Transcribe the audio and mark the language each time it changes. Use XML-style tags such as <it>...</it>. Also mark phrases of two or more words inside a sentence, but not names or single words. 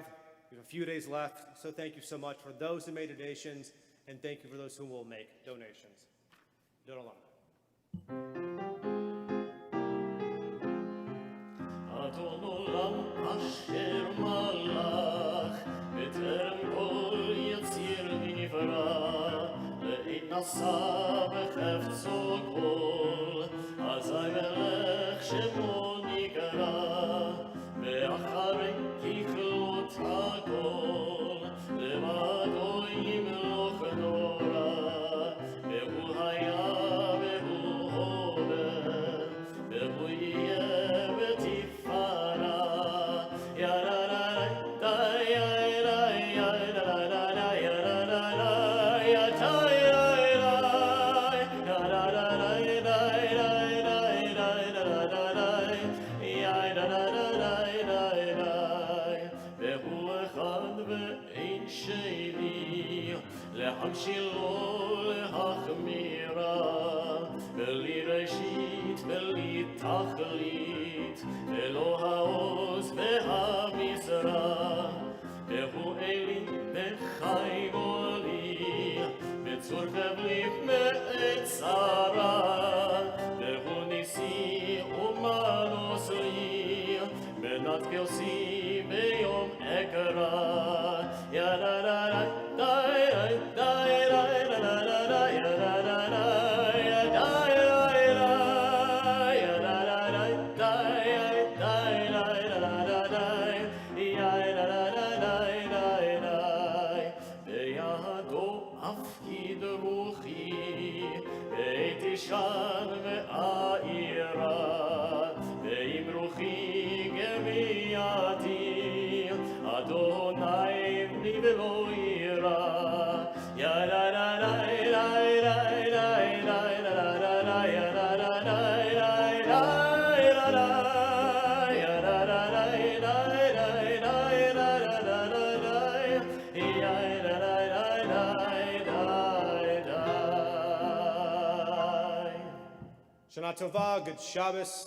<en>We have a few days left, so thank you so much for those who made donations, and thank you for those who will make donations. Adon Olam.</en> <he>העולם אשר מלך, בטרם כל יציר נברא, לעת נשא בחפצו כל, אזי מלך שמו נקרא, ואחרי ככלות הכל, לבדו ימלוך נורא, והוא היה והוא הווה, והוא יהיה בתפארה. ירררי, די, יררי, ירררי, ירררי, די, יררי, ירררי, די, די, די, די, ירררי, ירררי, די, די. והוא אחד ואין שני, להמשילו להחמירה, בלי ראשית בלי תכלית, ולא העוז והמשרה. והוא אלי וחי גולי, בצור כבליף מעת צרה, והוא ניסי ומנוס לי, מנת כוסי ביום אקרא. ירררי, די, די, די, ירררי, ירררי, די, ירררי, די, די, ירררי, די. בידו אפקיד רוחי, בעת ישן ואירה, ועם רוחי גמייתי, אדוני בני ולא יירא. ירררי, די, די, די, די, ירררי, ירררי, די, די, ירררי, די, די, די, שנה טובה,</he> <en>good Shabbos.</en>